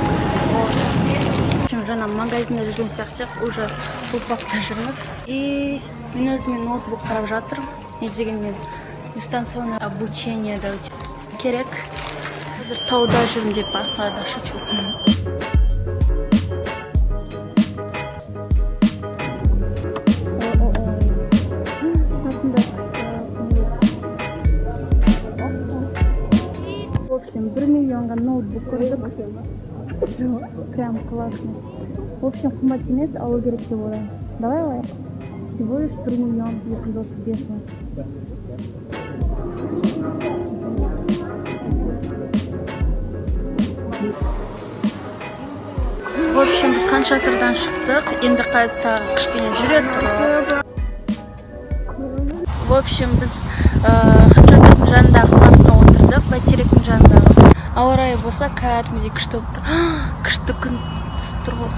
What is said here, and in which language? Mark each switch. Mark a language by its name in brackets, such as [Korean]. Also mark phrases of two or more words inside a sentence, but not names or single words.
[Kazakh] Жаңа магазинда жүрген сияқты уже сұлпақта жүрміз. И мен өзіме ноутбук қарап жатырмын. Не дегенмен [Russian] дистанционное обучение [Kazakh] да керек. Қазір тауда жүрмін деп [Russian] ладно, шучу. В общем, [Kazakh] 1 миллионға ноутбук көрдік. [Russian] Прям классно. В общем, [Kazakh] қымбат емес, алу керек деп ойлаймын. Давай алайық. [Russian] Всего лишь 1 миллион 235 мың. В общем, [Kazakh] біз Хан Шатырдан шықтық. Енді қазір кішкене жүреді. [Russian] В общем, [Kazakh] біз Хан Шатырдың жанындағы паркқа отырдық, бәйтеректің жанындағы. Ауа райы болса кәдімгідей күшті болып тұр. Күшті күн түсіп тұр ғой.